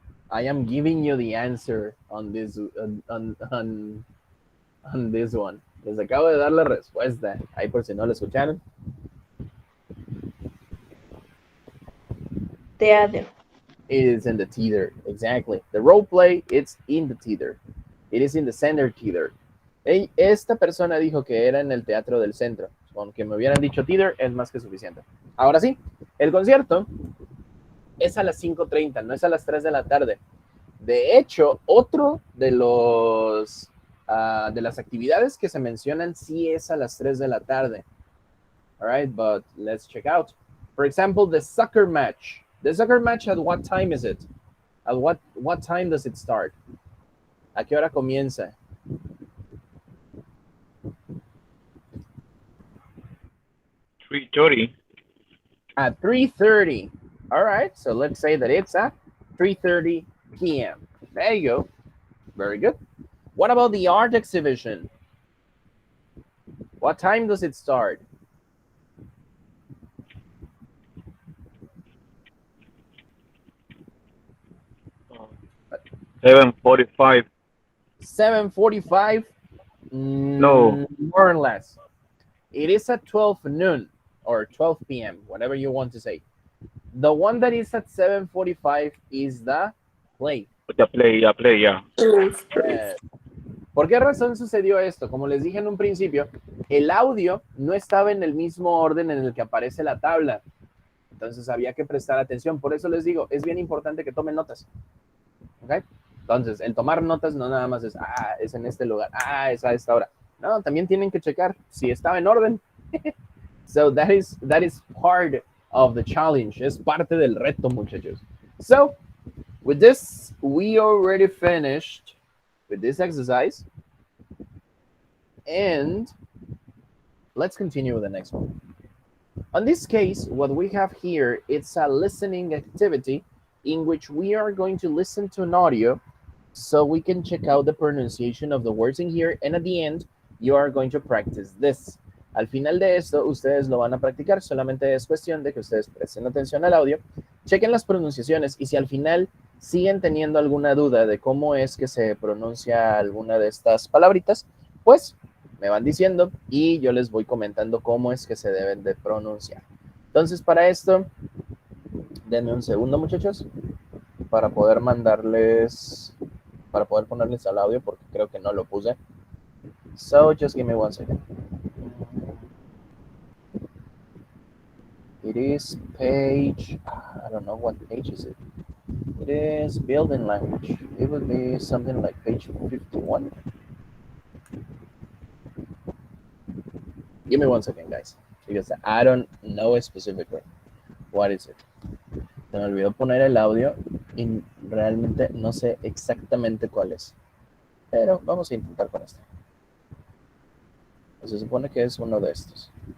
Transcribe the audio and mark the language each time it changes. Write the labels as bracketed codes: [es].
[en] I am giving you the answer on this on this one. [es] Les acabo de dar la respuesta. Ahí por si no la escucharon. Teatro. [en] It is in the theater. Exactly. The role play, it's in the theater. It is in the center theater. [es] Esta persona dijo que era en el teatro del centro. Con que me hubieran dicho theater es más que suficiente. Ahora sí, el concierto es a las 5:30, no es a las 3 de la tarde. De hecho, otro de los de las actividades que se mencionan sí es a las 3 de la tarde. [en] All right, but let's check out. For example, the soccer match. The soccer match, at what time is it? At what time does it start? ¿A qué hora comienza? $3:30. At 3:30. All right, so let's say that it's at 3:30 p.m. There you go. Very good. What about the art exhibition? What time does it start? 7:45. 7:45? No. More or less. It is at 12 noon or 12 p.m., whatever you want to say. The one that is at 7:45 is the play. The play, yeah. [es] ¿Por qué razón sucedió esto? Como les dije en un principio, el audio no estaba en el mismo orden en el que aparece la tabla. Entonces había que prestar atención. Por eso les digo, es bien importante que tomen notas. ¿Ok? Entonces, el tomar notas no nada más es, es en este lugar, es a esta hora. No, también tienen que checar si estaba en orden. [en] So that is part of the challenge. [es] Es parte del reto, muchachos. [en] So, with this, we already finished with this exercise. And let's continue with the next one. On this case, what we have here, it's a listening activity in which we are going to listen to an audio so we can check out the pronunciation of the words in here. And at the end, you are going to practice this. [es] Al final de esto, ustedes lo van a practicar. Solamente es cuestión de que ustedes presten atención al audio, chequen las pronunciaciones y si al final siguen teniendo alguna duda de cómo es que se pronuncia alguna de estas palabritas, pues me van diciendo y yo les voy comentando cómo es que se deben de pronunciar. Entonces, para esto, denme un segundo, muchachos, para poder ponerles al audio, porque creo que no lo puse. [en] So, just give me 1 second. It is page, I don't know what page is it. It is building language. It would be something like page 51. Give me 1 second, guys, because I don't know specifically what is it. [es] Se me olvidó poner el audio y realmente no sé exactamente cuál es. Pero vamos a intentar con este. Se supone que es uno de estos.